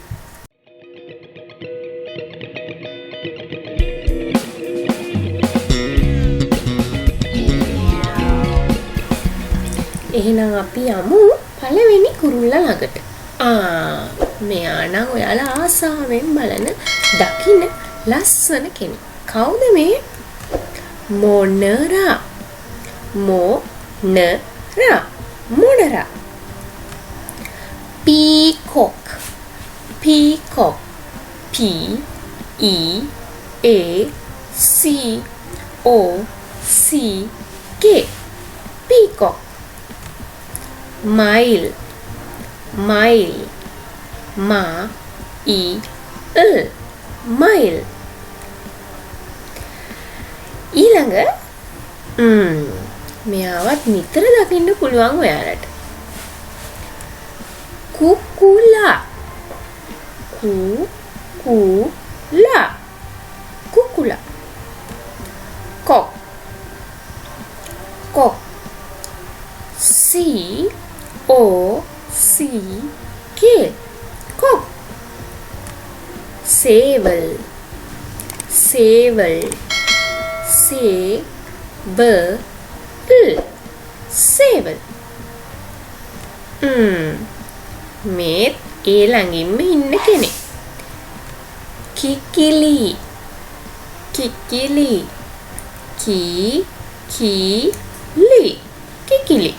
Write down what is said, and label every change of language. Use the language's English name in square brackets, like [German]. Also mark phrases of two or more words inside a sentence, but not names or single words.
[Sinhala] එහෙනම් අපි යමු පළවෙනි කුරුල්ලා ළඟට. මෙයා නම් ඔයාලා ආසාවෙන් බලන දකින්න ලස්සන කෙනෙක්. කවුද මේ? මොනරා. මොනරා. [English] peacock. P E A C O C K. peacock. mile. [Tamil] mile. [Sinhala] ඊළඟ මෙයාවත් නිතර දකින්න පුළුවන් ඔයාලට. කුකුලා. [English] cock. C O C K. cock. சேவல். [Tamil] சேவல். [Sinhala] මේ ඒ ළඟින්ම ඉන්න කෙනෙක්. කිකිලි. කිකිලි.